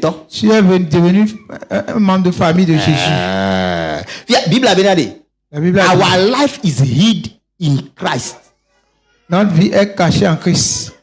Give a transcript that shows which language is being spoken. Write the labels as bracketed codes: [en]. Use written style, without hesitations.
[fr] Tu es devenu un membre de famille de Jésus. La Bible a dit, [en] our life is hid in Christ. [fr] Notre vie est cachée en Christ.